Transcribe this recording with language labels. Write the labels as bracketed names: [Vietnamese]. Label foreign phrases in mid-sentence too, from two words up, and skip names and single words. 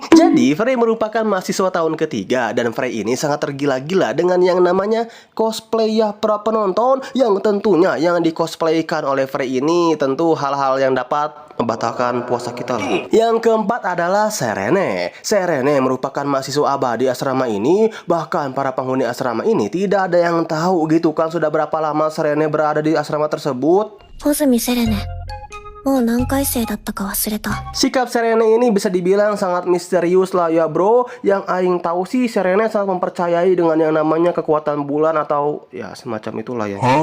[Indonesian] Jadi Frey merupakan mahasiswa tahun ketiga, dan Frey ini sangat tergila-gila dengan yang namanya cosplay ya para penonton, yang tentunya yang dikosplaykan oleh Frey ini tentu hal-hal yang dapat membatalkan puasa kita lah. Yang keempat adalah Serene. Serene merupakan mahasiswa abadi asrama ini. Bahkan para penghuni asrama ini tidak ada yang tahu gitu kan sudah berapa lama Serene berada di asrama tersebut. [Japanese] 穂積セレネ。もう何回生だったか忘れた。 [Indonesian] Sikap Serene ini bisa dibilang sangat misterius lah ya bro. Yang aing tahu sih Serene sangat mempercayai dengan yang namanya kekuatan bulan atau ya semacam itulah ya.